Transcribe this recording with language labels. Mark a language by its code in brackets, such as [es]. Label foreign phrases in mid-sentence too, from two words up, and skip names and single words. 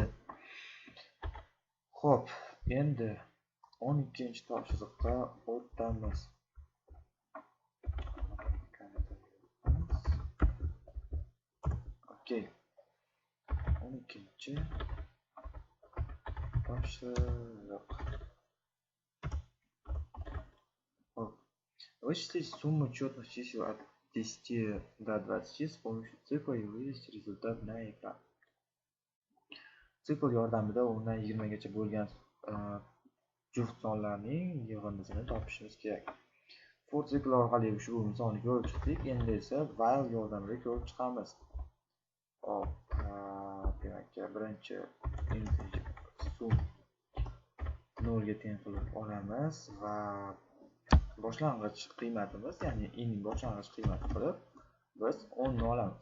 [uz] Xo'p, endi 12-topshiriqqa o'tamiz. Okey. 12-topshiriq. [ru] Вычислить сумму четных чисел от 10 до 20 с помощью цикла и вывести результат на экран. [uz] Sikl yordamida 10dan 20 gacha bo'lgan juft sonlarning yig'indisini topishimiz kerak. For sikl orqali ushbu misolni ko'rib chiqdik. Endi esa while yordamida ko'rib chiqamiz. Hop, demak, birinchi integer sum 0 ga teng qilib olamiz va boshlang'ich qiymatimiz, ya'ni i ning boshlang'ich qiymati qilib biz 10 ni olamiz.